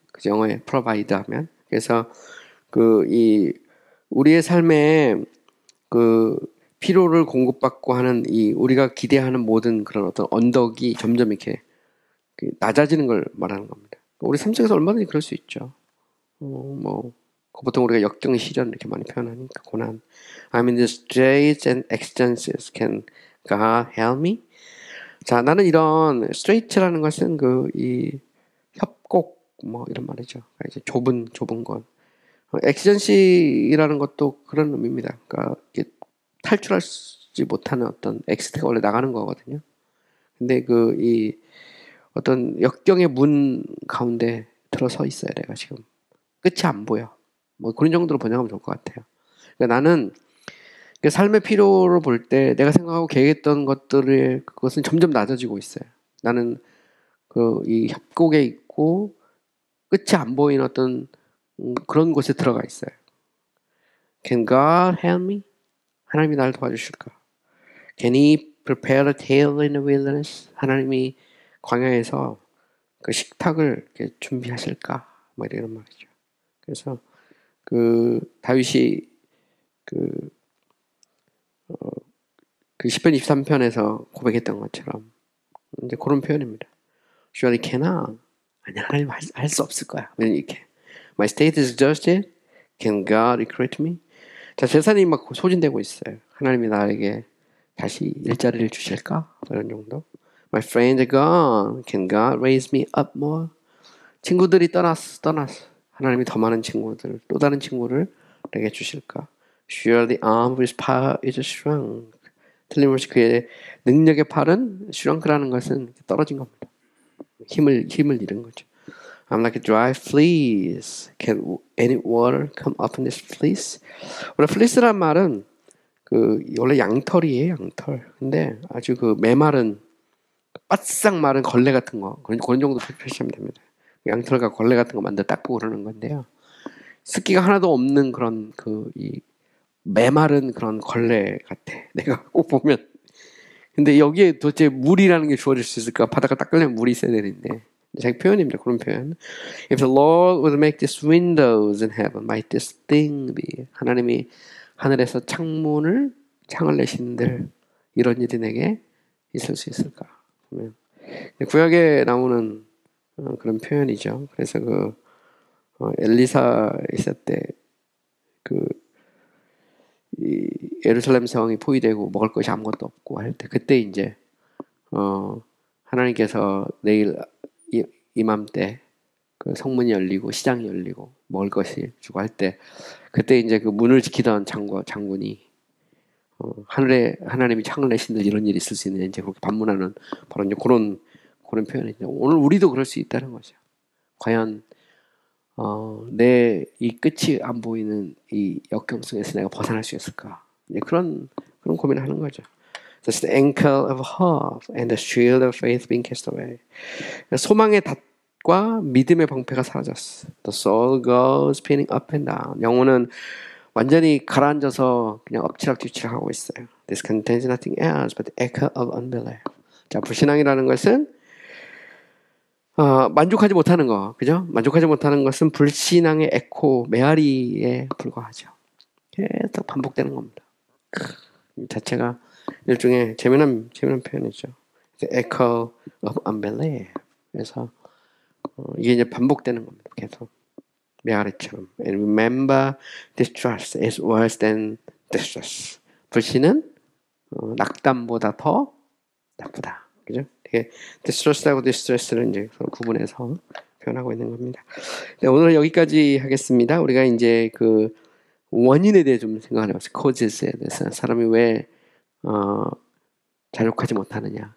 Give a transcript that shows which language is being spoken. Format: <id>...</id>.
<ko>그 영어에 provide 하면 그래서 이 우리의 삶에 필요를 공급받고 하는 우리가 기대하는 모든 그런 어떤 언덕이 점점 이렇게 낮아지는 걸 말하는 겁니다. 우리 삶 속에서 얼마든지 그럴 수 있죠. 보통 우리가 역경, 시련 이렇게 많이 표현하니까 고난.</ko> <en>I'm in the straits and exigencies. Can God help me?</en> <ko>자, 나는 이런 straight라는 것은 이 협곡 뭐 이런 말이죠. 이제 좁은 것. exigency라는 것도 그런 의미입니다. 그러니까 탈출하지 못하는 어떤 엑시트가 원래 나가는 거거든요. 근데 이 어떤 역경의 문 가운데 들어서 있어야 내가 지금 끝이 안 보여. 뭐 그런 정도로 번역하면 좋을 것 같아요. 그러니까 나는 삶의 필요로 볼 때 내가 생각하고 계획했던 그것은 점점 낮아지고 있어요. 나는 이 협곡에 있고 끝이 안 보이는 어떤 그런 곳에 들어가 있어요.</ko> <en>Can God help me?</en> <ko>하나님이 나를 도와주실까?</ko> <en>Can He prepare a table in the wilderness?</en> <ko>하나님이 광야에서 그 식탁을 이렇게 준비하실까? 뭐 이런 말이죠. 그래서 다윗이 시편 23편에서 고백했던 것처럼 이제 그런 표현입니다.</ko> <en>Surely cannot.</en> <ko>아니 하나님 할 수 없을 거야. 이렇게.</ko> <en>My state is exhausted. Can God recruit me?</en> <ko>자, 재산이 막 소진되고 있어요. 하나님이 나에게 다시 일자리를 주실까? 이런 정도.</ko> <en>My friends are gone. Can God raise me up more?</en> <ko>친구들이 떠났어. 하나님이 더 많은 친구들, 또 다른 친구를 내게 주실까?</ko> <en>Surely the arm of his power is strong.</en> <ko>틀림없이 그의 능력의 팔은 슈렁크라는 것은 떨어진 겁니다. 힘을 잃은 거죠.</ko> <en>I'm like a dry fleece. Can any water come up in this fleece?</en> <ko>원래 fleece란 말은 원래 양털이에요, 양털. 근데 아주 메마른 바싹 마른 걸레 같은 거 그런 정도 표시하면 됩니다. 양털과 걸레 같은 거 만들어 닦고 그러는 건데요. 습기가 하나도 없는 그런 이 메마른 그런 걸레 같아. 내가 꼭 보면. 근데 여기에 도대체 물이라는 게 주어질 수 있을까? 바닥을 닦으려면 물이 있어야 되는데. 자기 표현입니다. 그런 표현.</ko> <en>If the Lord would make these windows in heaven, might this thing be?</en> <ko>하나님이 하늘에서 창을 내신들 이런 일이 내게 있을 수 있을까? 보면 구약에 나오는 그런 표현이죠. 그래서 엘리사 있을 때 이 예루살렘 성이 포위되고 먹을 것이 아무것도 없고 할 때 그때 이제 하나님께서 내일 이맘때 성문이 열리고 시장이 열리고 먹을 것이 주고 할 때 그때 이제 문을 지키던 장군이 하늘에 하나님이 창을 내신들 이런 일이 있을 수 있는 이제 그렇게 반문하는 바로 이제 그런 표현이죠. 오늘 우리도 그럴 수 있다는 거죠. 과연 내 이 끝이 안 보이는 이 역경 속에서 내가 벗어날 수 있을까? 그런 고민을 하는 거죠.</ko> <en>That's the anchor of hope and the shield of faith being cast away.</en> <ko>소망의 닷과 믿음의 방패가 사라졌어.</ko> <en>The soul goes spinning up and down.</en> <ko>영혼은 완전히 가라앉아서 그냥 엎치락뒤치락 하고 있어요.</ko> <en>This contains nothing else but the echo of unbelief.</en> <ko>자, 불신앙이라는 것은 만족하지 못하는 거, 그죠? 만족하지 못하는 것은 불신앙의 에코, 메아리에 불과하죠. 계속 반복되는 겁니다. 이 자체가 일종의 재미난 표현이죠.</ko> <en>The echo of unbelief.</en> <ko>그래서 이게 이제 반복되는 겁니다. 계속 메아리처럼.</ko> <en>And remember, distrust is worse than distress.</en> <ko>불신은 낙담보다 더 나쁘다. 그죠? 이게 distrust하고 distress를 이제 구분해서 표현하고 있는 겁니다. 네, 오늘 여기까지 하겠습니다. 우리가 이제 그 원인에 대해 좀 생각을 해봤어요. causes에 대해서 사람이 왜 자족하지 못하느냐.</ko>